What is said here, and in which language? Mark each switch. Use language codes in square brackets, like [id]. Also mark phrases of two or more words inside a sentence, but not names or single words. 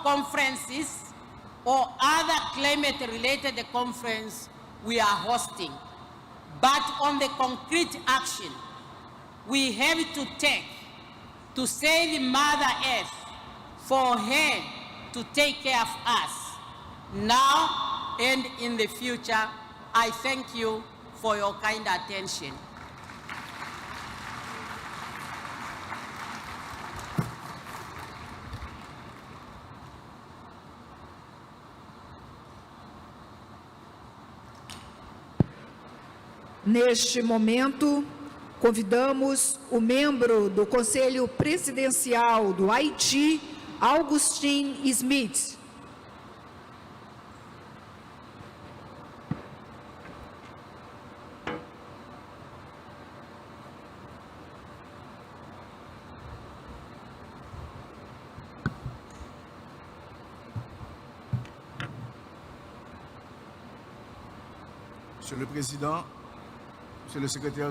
[en] conferences or other climate-related conferences we are hosting, but on the concrete action we have to take to save Mother Earth, for her to take care of us now and in the future. I thank you for your kind attention. [pt] Neste momento, convidamos o membro do Conselho Presidencial do Haiti, Assine Smith. [fr] Monsieur le Président, Monsieur le Secrétaire